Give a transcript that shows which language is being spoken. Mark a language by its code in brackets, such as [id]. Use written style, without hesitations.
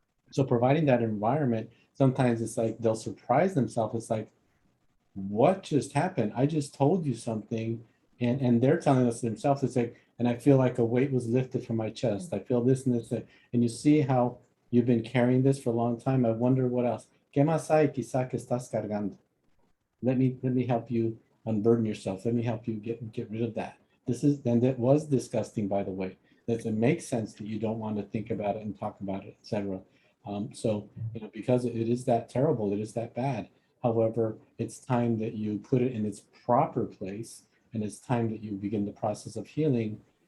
[en] So providing that environment, sometimes it's like they'll surprise themselves. It's like, what just happened? I just told you something, and they're telling us themselves. It's like, and I feel like a weight was lifted from my chest. I feel this and this, and you see how you've been carrying this for a long time. I wonder what else. [es] ¿Qué más hay quizá que estás cargando? [en] Let me help you unburden yourself. Let me help you get rid of that. And that was disgusting, by the way. That it makes sense that you don't want to think about it and talk about it, etc. So, because it is that terrible, it is that bad. However, it's time that you put it in its proper place, and it's time that you begin the process of healing.